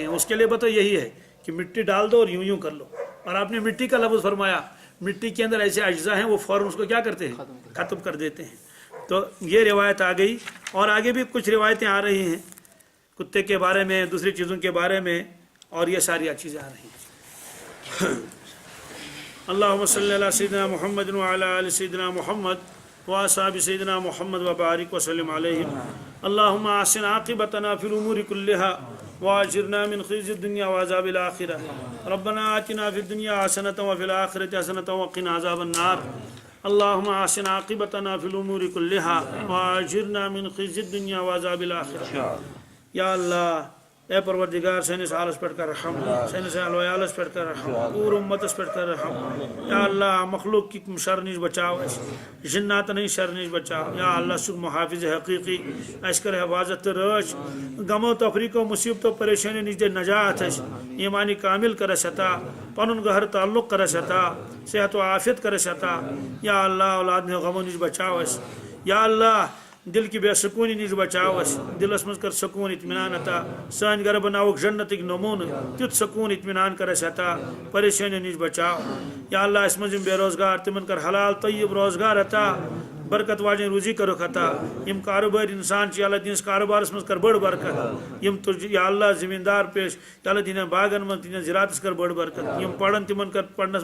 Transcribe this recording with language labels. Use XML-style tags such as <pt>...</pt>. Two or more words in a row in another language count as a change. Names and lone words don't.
<ur>اس کے لیے بتا یہی ہے کہ مٹی ڈال دو اور یوں کر لو۔ اور آپ نے مٹی کا لفظ فرمایا، مٹی کے اندر ایسے اجزاء ہیں وہ فوراً اس کو کیا کرتے ہیں، ختم کر دیتے ہیں۔ تو یہ روایت آ گئی، اور آگے بھی کچھ روایتیں آ رہی ہیں کتے کے بارے میں، دوسری چیزوں کے بارے میں، اور یہ ساری چیزیں آ رہی ہیں۔</ur> <ar>اللہم صلی علی سیدنا محمد وعلی آل سیدنا محمد واصحاب سیدنا محمد وبارک وسلم علیہم۔ اللہم احسن عاقبتنا فی الامور کلها واجرنا من خزي الدنيا وعذاب الآخرة ربنا آتنا في الدنيا حسنة وفي الآخرة حسنة وقنا عذاب النار اللهم احسن عاقبتنا في الامور كلها واجرنا من خزي الدنيا وعذاب الآخرة۔ یا اللہ</ar> <ks>اے پروردگار سٲنِس حالس پٮ۪ٹھ کر رحم سٲنِس اہل ویالس پٮ۪ٹھ کر رحم پوٗرٕ اُمتس پٮ۪ٹھ کر رحم</ks> <ar>یا اللہ</ar> <ks>مخلوق کی شر نِش بچاو اَسہِ جِناتن ہٕنٛدۍ شر نِش بچاو</ks> <ar>یا اللہ</ar> <ks>ژٕ چھُکھ محافظ حقیٖقی اَسہِ کر حفاظت تہٕ رٲچھ غمو تفریٖقو مُصیبتو پریشٲنیو نِش دِ نجات اَسہِ ایٖمانی کامل کر اَسہِ عطا پنُن گہر تعلق کر اَسہِ عطا صحت و عافیت کر اَسہِ عطا</ks> <ar>یا اللہ</ar> <ks>اولاد ہٕنٛدیو غمو نِش بچاو اَسہِ</ks> <ar>یا اللہ</ar> <ks>دل کی بے سکونی نِش بچاو اَسہِ دلس منٛز کر سکوٗن اطمینان عطا سٲنۍ گرٕ بناوُکھ جنتٕکۍ نموٗنہٕ تیُتھ سکوٗن اطمینان کر اَسہِ عطا پریشٲنیو نِش بچاو</ks> <ar>یا اللہ</ar> <ks>اَسہِ منٛز یِم بے روزگار تِمن کر حلال طیب روزگار عطا برکت واجن روزی کرُکھ عطا یم کاروباری انسان چھِ</ks> <ar>یا اللہ</ar> <ks>تِہنٛدِس کاروبارس منٛز کر بٔڑ برکت یم</ks> <ar>یا اللہ</ar> <ks>زمیٖندار پیش</ks> <ar>یا اللہ</ar> <ks>تِہنٛدٮ۪ن باغن منٛز تِہنٛدِس زِراعتس کر بٔڑ برکت یم پرن تِمن کر پرنس</ks>